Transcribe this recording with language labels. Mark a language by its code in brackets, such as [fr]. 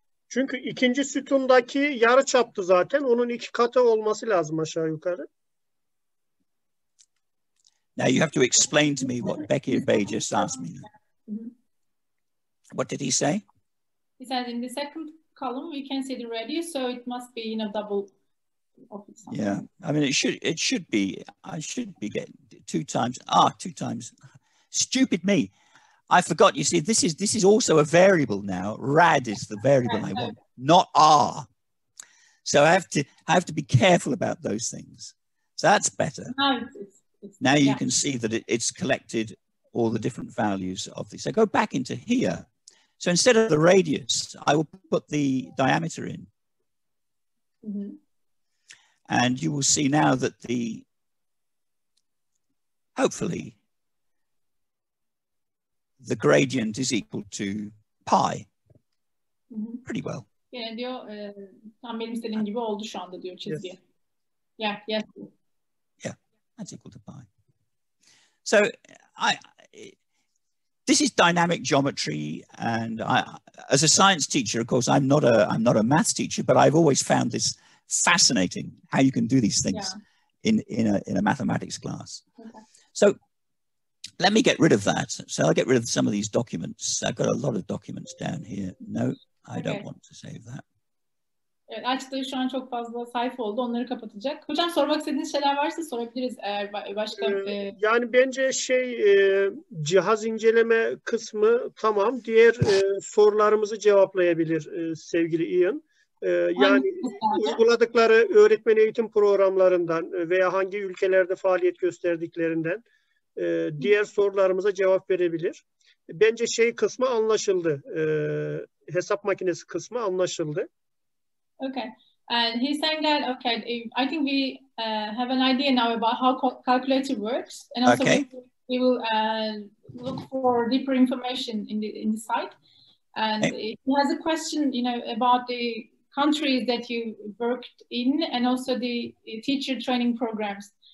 [tr] Çünkü ikinci sütundaki yarı çaptı zaten. Onun 2 katı olması lazım aşağı yukarı. [en] Now you have to explain to me what Bekir Bey just asked me. What did he say? He said in the second column we can see the radius, so it must be in a double of it. Yeah, I mean it should be. I should be getting 2 times. 2 times. Stupid me. I forgot. You see, this is also a variable now. Rad is the variable I want, not R. So I have to be careful about those things. So that's better. Now you can see that it's collected all the different values of these. So go back into here. So instead of the radius, I will put the diameter in. Mm-hmm. And you will see now that hopefully, the gradient is equal to pi. Mm-hmm. Pretty well. [tr] Yeah, diyor, tam benim istediğim gibi oldu şu anda diyor çizgi. [en] Yes. Yeah. Yeah, that's equal to pi. So this is dynamic geometry, and as a science teacher, of course, I'm not a maths teacher, but I've always found this fascinating how you can do these things in a mathematics class. Okay. So let me get rid of that. So I'll get rid of some of these documents. I've got a lot of documents down here. No, I don't want to save that. [tr] Evet, açtığı şu an çok fazla sayfa oldu. Onları kapatacak. Hocam sormak istediğiniz şeyler varsa sorabiliriz eğer başka... Yani bence cihaz inceleme kısmı tamam. Diğer sorularımızı cevaplayabilir sevgili Ian. Yani uyguladıkları öğretmen eğitim programlarından veya hangi ülkelerde faaliyet gösterdiklerinden diğer sorularımıza cevap verebilir. Bence kısmı anlaşıldı. Hesap makinesi kısmı anlaşıldı. [en] Okay. And he's saying that, okay, I think we have an idea now about how calculator works. And also we will look for deeper information in the site. And he has a question, about the countries that you worked in and also the teacher training programs.